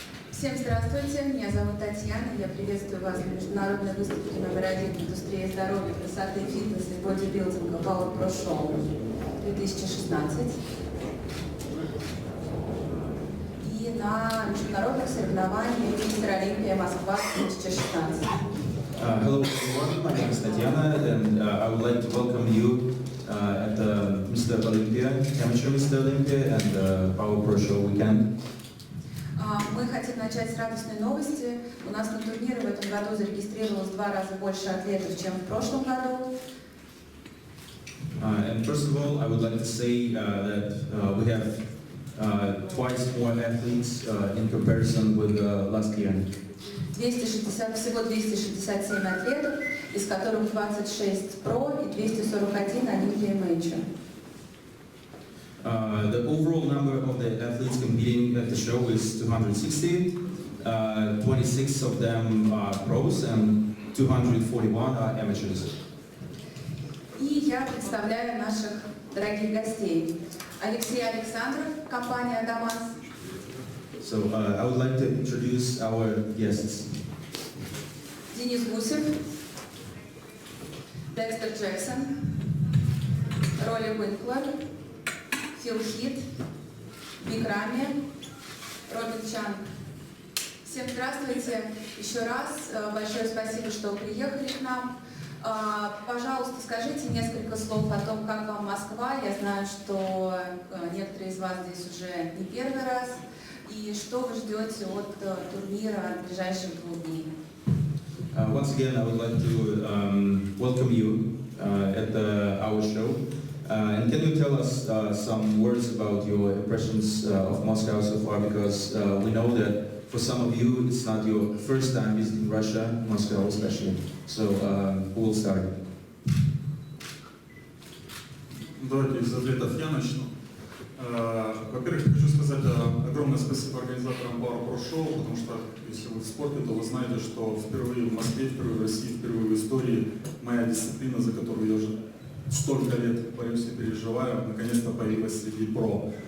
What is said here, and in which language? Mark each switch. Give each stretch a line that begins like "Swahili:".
Russian: Всем здравствуйте, меня зовут Татьяна, я приветствую вас на международной выставке №1 в индустрии здоровья, красоты, фитнеса и бодибилдинга Power Pro Show 2016 и на международных соревнованиях Мистер Олимпия Москва 2016.
English: Hello everyone, my name is Tatiana and I would like to welcome you at the Mr. Olympia, Amateur Mr. Olympia and Power Pro Show weekend.
Russian: Мы хотим начать с радостной новости. У нас на турнире в этом году зарегистрировалось 2 раза больше атлетов, чем в прошлом году.
English: And first of all, I would like to say that we have twice more athletes in comparison with last year.
Russian: 260, всего 267 атлетов, из которых 26 про и 241 Олимпия Мейджор.
English: The overall number of the athletes competing at the show is 260. 26 of them are pros and 241 are amateurs.
Russian: И я представляю наших дорогих гостей. Алексей Александров, компания «Адамас».
English: So I would like to introduce our guests.
Russian: Денис Гусев, Декстер Джексон, Роли Уинклер, Фил Хит, Биг Рами, Робин Чан. Всем здравствуйте еще раз. Большое спасибо, что приехали к нам. Пожалуйста, скажите несколько слов о том, как вам Москва. Я знаю, что некоторые из вас здесь уже не первый раз. И что вы ждете от турнира ближайших 2 дней?
English: Once again, I would like to welcome you at our show. And can you tell us some words about your impressions of Moscow so far? Because we know that for some of you, it's not your first time visiting Russia, Moscow especially. So who will start?
Russian: Давайте из ответов я начну. Во-первых, хочу сказать огромное спасибо организаторам Power Pro Show, потому что, если вы в спорте, то вы знаете, что впервые в Москве, впервые в России, впервые в истории моя дисциплина, за которую я уже столько лет борюсь и переживаю, наконец-то появилась среди про.